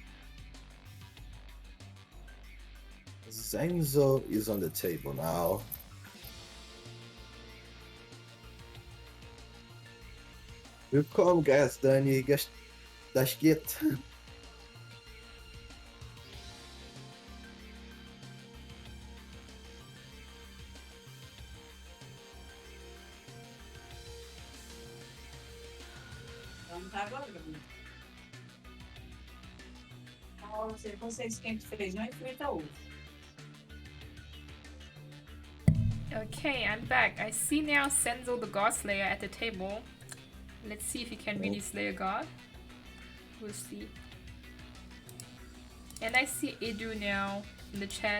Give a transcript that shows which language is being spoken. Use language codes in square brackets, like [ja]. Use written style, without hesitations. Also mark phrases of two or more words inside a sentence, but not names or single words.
[en] Zenzo is on the table now. [de] Willkommen, guys, Dani, das geht. [pt] Então tá agora. Então, se você esquenta feijão e frita ovo. [en] Okay, I'm back. I see now Senzo the God Slayer at the table. Let's see if he can really slay a god. We'll see. And I see Edu now in the chat.